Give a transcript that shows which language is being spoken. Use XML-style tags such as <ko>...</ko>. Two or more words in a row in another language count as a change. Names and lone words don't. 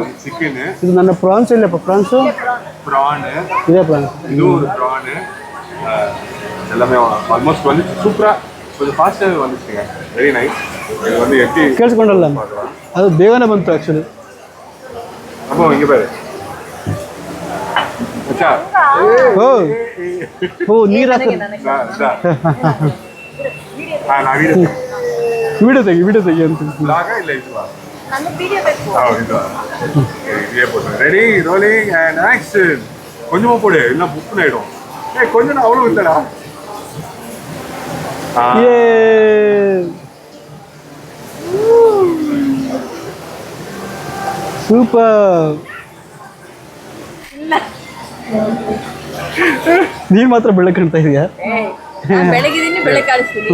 <kn>ಚಿಕನ್ ಇದು ನನ್ನ ಪ್ರಾನ್ಸ್ ಇಲ್ಲಪ್ಪ. ಪ್ರಾನ್ಸು ಪ್ರಾನ್ ಇದೇ ಪ್ರಾನ್ಸ್. ಇದು ಪ್ರಾನ್</kn> <ta>எல்லாமே ஆல்மோஸ்ட் வந்து சூப்பரா கொஞ்சம் ஃபாஸ்ட்டாகவே வந்துச்சுங்க.</ta> <en>very nice.</en> <ta>இது வந்து எப்படி</ta> <kn>ಕೇಳಿಸ್ಕೊಂಡಲ್ಲ, ಅದು ಬೇಗನೆ ಬಂತು ಆ್ಯಕ್ಚುಲಿ.</kn> <ta>அப்போ இங்கே பாரு மச்சா.</ta> <kn>ಓ ನೀರು ಹಾಕಿ</kn> <ta>நான்</ta> <kn>ವಿಡಿಯೋ ತೆಗಿ ಅಂತ.</kn> <ta>லாகா இல்லை இதுவா? இதுவா இதே போட்டு</ta> <en>ready rolling and action.</en> <ta>கொஞ்சமா போடு, இல்லை புக்குன்னு ஆயிடும். கொஞ்சம் அவ்வளோ இல்லைடா.</ta> <kn>ಸೂಪರ್. ನೀನು ಮಾತ್ರ ಬೆಳಕು ಕಾಣ್ತಾ ಇದೆಯಾ? ಬೆಳಗಿದ್ದೀನಿ, ಬೆಳಕು ಕಾಣಿಸ್ತೀನಿ.</kn>